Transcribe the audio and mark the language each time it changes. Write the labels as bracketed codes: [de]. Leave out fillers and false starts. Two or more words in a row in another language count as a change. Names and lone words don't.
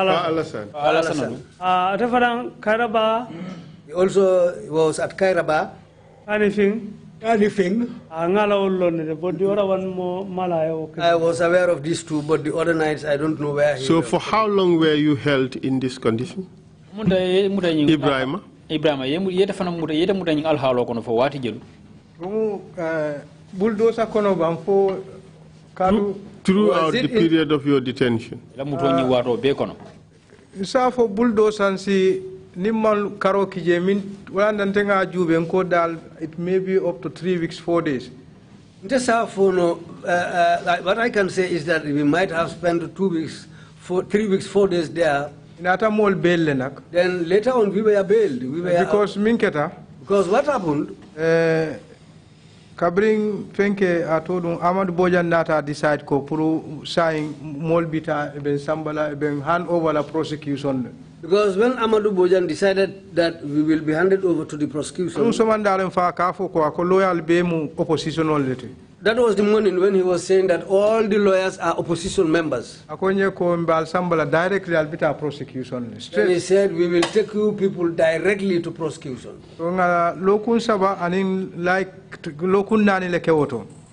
[en] He also was at Kairaba. Anything. I was aware of these two, but the other nights I don't know where he So was. for how long were you held in this condition? Ebrima? [man] Bulldozer kono bam fo kadu [en] Throughout the period of your detention. [man] Sa fo bulldozer si nimmal karo kije min wala ntenga jube ko dal [en] it may be up to 3 weeks 4 days. What I can say is that we might have spent 3 weeks 4 days there. Then later on we were bailed. Because because what happened? [man] Kabring fenke atodun Amadou Bojang nata decide ko pour sign molbita ben sambala ben [en] hand over [man] la prosecution. [en] Because when Amadou Bojang decided that we will be handed over to the prosecution, that was the morning when he was saying that all the lawyers are opposition members. And he said, we will take you people directly to prosecution.